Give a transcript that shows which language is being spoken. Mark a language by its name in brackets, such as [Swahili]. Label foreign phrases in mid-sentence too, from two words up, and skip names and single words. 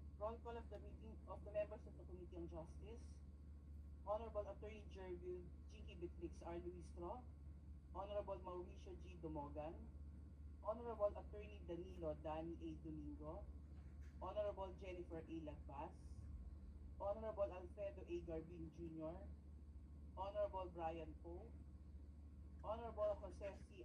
[English] roll call of the meeting of the members of the Committee on Justice. Honorable Attorney Jervil G. Bitrix R. Luistro, Honorable Mauricio G. Dumogan, Honorable Attorney Danilo Dani A. Domingo, Honorable Jennifer A. Lagbas, Honorable Alfredo A. Garbin Jr., Honorable Brian Poe, Honorable Jose C.